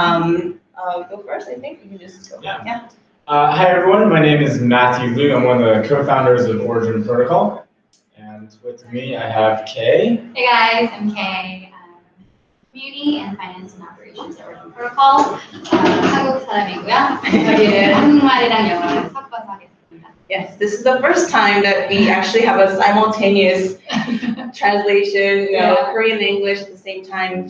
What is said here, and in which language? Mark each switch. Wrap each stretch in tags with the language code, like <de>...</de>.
<en>Go first, I think. You can just go. Yeah. Hi, everyone. My name is Matthew Liu. I'm one of the co-founders of Origin Protocol. And with me, I have Kay. Hey guys, I'm Kay. Community and Finance and Operations at Origin Protocol.</en> <ko>한국 사람이고요. 저희를 한국말이랑 영어를 섞어서 하겠습니다.</ko> <en>Yes, this is the first time that we actually have a simultaneous translation, Korean and English at the same time.</en>